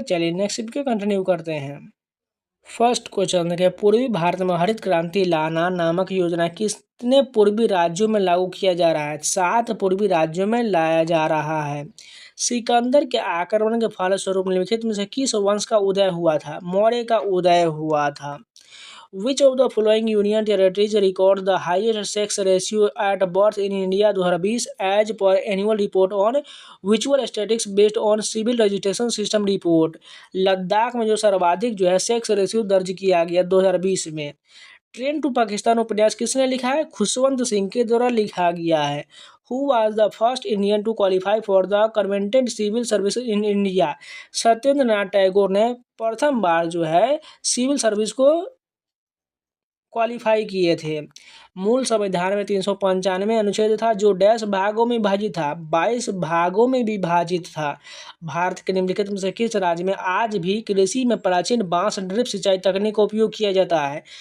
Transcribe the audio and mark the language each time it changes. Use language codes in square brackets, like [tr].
[hi] चलिए [en] next shift [hi] के [en] continue [hi] करते हैं। [en] first question [hi] देखिए, पूर्वी भारत में हरित क्रांति लाना नामक योजना कितने पूर्वी राज्यों में लागू किया जा रहा है? 7 पूर्वी राज्यों में लाया जा रहा है। सिकंदर के आक्रमण के फलस्वरूप निम्नलिखित में से किस वंश का उदय हुआ था? मौर्य का उदय हुआ था। [en] Which of the following union territories record the highest sex ratio at birth in India 2020 as per annual report on visual statistics based on civil registration system report? [hi] Ladakh में जो सर्वाधिक जो है सेक्स रेशियो दर्ज किया गया 2020 में। ट्रेन टू पाकिस्तान उपन्यास किसने लिखा है? खुशवंत सिंह के द्वारा लिखा गया है। [en] Who was the first Indian to qualify for the Convented Civil Service in India? [hi] Satyendra Nath Tagore ने प्रथम बार जो है [en] civil service को qualify [hi] किए थे। मूल संविधान में 395 अनुच्छेद था जो डैश भागों में विभाजित था? 22 भागों में विभाजित था। भारत के निम्नलिखित में से किस राज्य में आज भी कृषि में प्राचीन बांस ड्रिप सिंचाई तकनीक का उपयोग किया जाता है?